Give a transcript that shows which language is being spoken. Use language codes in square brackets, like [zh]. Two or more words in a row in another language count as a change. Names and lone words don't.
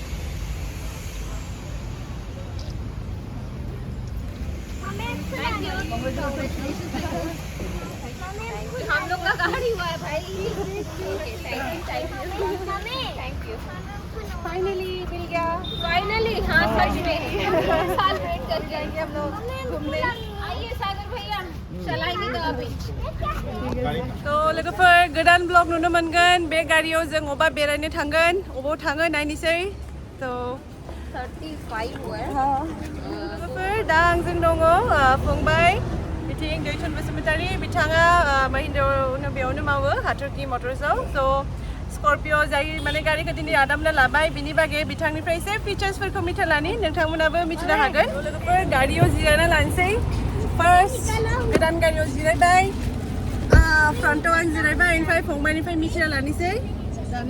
[hi] हम लोग का गाड़ी हुआ है भाई [en] thank you [hi] फाइनली मिल गया फाइनली हाँ सच में साल वेट कर जाएंगे हम लोग घूमने आइए सागर भैया चलाएंगे तो अभी [brx] तो लोगोफोर गोदान ब्लग नुनो मोनगोन बे गारियाव जों अबा बेरायनो थांगोन अबाव थाङो नायनोसै तो [hi] 35 हुआ है [brx] लोगोफोर दा आंजों दङ फंबाय बिथिं दैथुन बसुमतारी बिथाङा महिन्द्रायावनो बेयावनो मावो हाथरखि मटर्सआव स' स्कर्पिय' जाय माने गारिखौ दिनै आदामनो लाबाय बिनि बागै बिथांनिफ्राय एसे फिचार्सफोरखौ मिथिनानै नोंथांमोनाबो मिथिनो हागोन लोगोफोर गारियाव जिरायना लानोसै फार्स्ट गोदान गारियाव जिरायबाय फ्रन्टआव आं जिरायबाय ओमफ्राय फंबायनिफ्राय मिथिना लानोसै जानो